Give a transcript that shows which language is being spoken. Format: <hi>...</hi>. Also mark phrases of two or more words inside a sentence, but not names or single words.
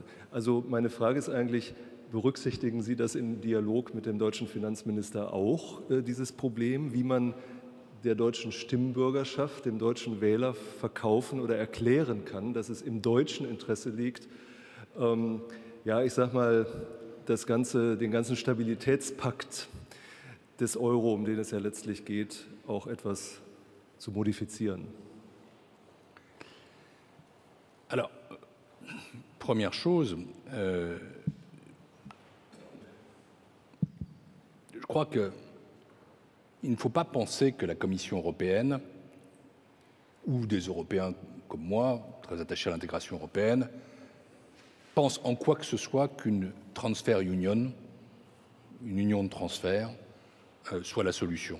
<de>Also meine Frage ist eigentlich, berücksichtigen Sie das im Dialog mit dem deutschen Finanzminister auch, dieses Problem, wie man der deutschen Stimmbürgerschaft, dem deutschen Wähler verkaufen oder erklären kann, dass es im deutschen Interesse liegt, ja, ich sag mal, den ganzen Stabilitätspakt des Euro, um den es ja letztlich geht, auch etwas zu modifizieren.</de> <fr>Alors, première chose, je crois que il ne faut pas penser que la Commission européenne ou des Européens comme moi, très attachés à l'intégration européenne, pensent en quoi que ce soit qu'une</fr> <en>transfer union,</en> <fr>une union de transfert, soit la solution.</fr>